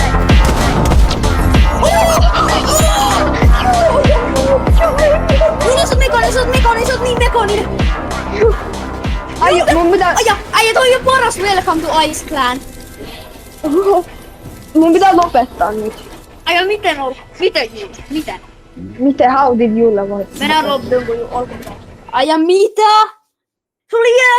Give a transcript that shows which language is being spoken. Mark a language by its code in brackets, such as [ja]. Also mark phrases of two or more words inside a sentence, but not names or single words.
[fi] Sä oot niin mekoninen. Ai, mun pitää... Ai, toi on paras [en] Welcome to Ice Clan. [fi] Mun pitää lopettaa nyt. Ai miten on? Miten? Miten [en] how did [fi] Julle voittaa? Mennään loppuun kun alkuun. Ai ja mitä? Se oli